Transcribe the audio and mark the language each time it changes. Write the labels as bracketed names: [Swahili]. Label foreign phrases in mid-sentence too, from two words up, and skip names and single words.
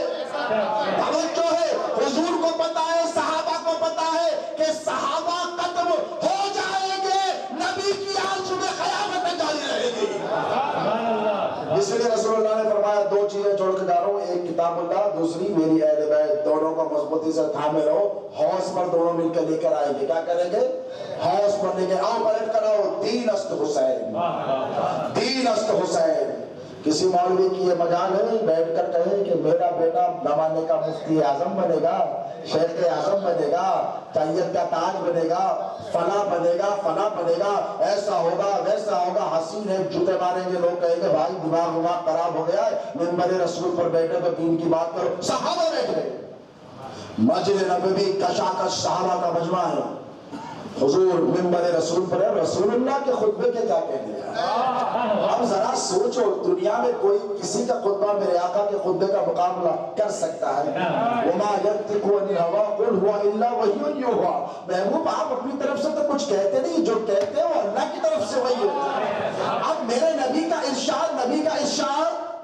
[Urdu] توجہ ہے، حضور کو پتا ہے، صحابہ کو پتا ہے کہ صحابہ ختم ہو جائیں گے، نبی کی آل صبح قیامت میں جاری رہے گی۔ اس لیے رسول اللہ نے فرمایا 2 چیزیں چھوڑ کے جا رہا ہوں، ایک کتاب اللہ، دوسری میری اہل بیت۔ دونوں کو مضبوطی سے تھامے رہو، حوض پر دونوں مل کر لے کر آئیں گے۔ کیا کریں گے؟ حوض پر لے کے آؤ، پلٹ کر آؤ، [Persian] دین است حسین، دین است حسین۔ [Urdu] کسی مولوی کی یہ مجال ہے بیٹھ کر کہے کہ میرا بیٹا زمانے کا مفتی اعظم بنے گا، شیخ اعظم بنے گا، طیب کا تاج بنے گا، فلاں بنے گا، فلاں بنے گا، ایسا ہوگا ویسا ہوگا۔ حسین ہے جوتے ماریں گے لوگ، کہیں گے بھائی دماغ خراب ہو گیا ہے، منبر رسول پر بیٹھے تو دین کی بات کرو۔ صحابہ بیٹھے، مسجد نبوی کشاکش صحابہ کا مجمع ہے، حضور منبر رسول پر ہے، رسول اللہ کے خطبے کے کیا کہنے ہیں؟ اب ذرا سوچو، دنیا میں کوئی کسی کا خطبہ میرے آقا کے خطبے کا مقابلہ کر سکتا ہے؟ [Arabic] وما ينطق عن الهوى قل هو الا وحی یوحى۔ [Urdu] محبوب آپ اپنی طرف سے تو کچھ کہتے نہیں، جو کہتے ہیں وہ اللہ کی طرف سے وحی ہوتا ہے۔ اب میرے نبی کا ارشاد